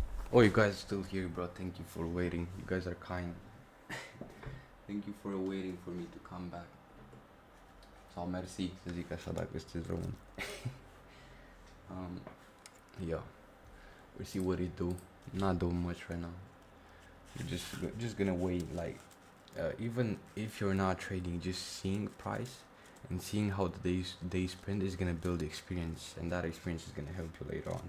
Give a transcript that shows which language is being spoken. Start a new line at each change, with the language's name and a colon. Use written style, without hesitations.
English: Oh, you guys still here, bro. Thank you for waiting. You guys are kind. Thank you for waiting for me to come back.
Romanian: So merci să zic așa dacă sunteți român.
English: Um, yeah, we see what it do. Not doing much right now. You're just gonna wait. Like, even if you're not trading, just seeing price and seeing how the day spend is gonna build experience, and that experience is gonna help you later on.